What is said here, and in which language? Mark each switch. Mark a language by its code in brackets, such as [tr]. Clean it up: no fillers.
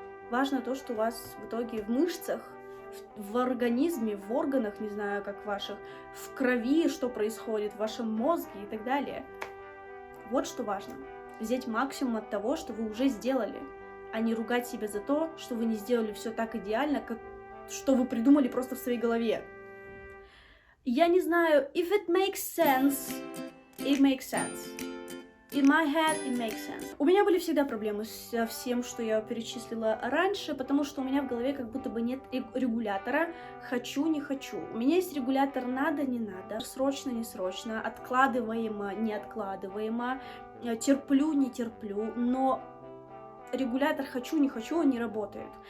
[ru] Важно то, что у вас в итоге в мышцах, в организме, в органах, не знаю, как ваших, в крови, что происходит, в вашем мозге и так далее. Вот что важно. Взять максимум от того, что вы уже сделали, а не ругать себя за то, что вы не сделали все так идеально, как что вы придумали просто в своей голове. Я не знаю, [en] if it makes sense, it makes sense. In my head, it makes sense. [ru] У меня были всегда проблемы со всем, что я перечислила раньше, потому что у меня в голове как будто бы нет регулятора «хочу, не хочу». У меня есть регулятор «надо, не надо», «срочно, не срочно», «откладываемо, не откладываемо», «терплю, не терплю», но регулятор «хочу, не хочу», он не работает.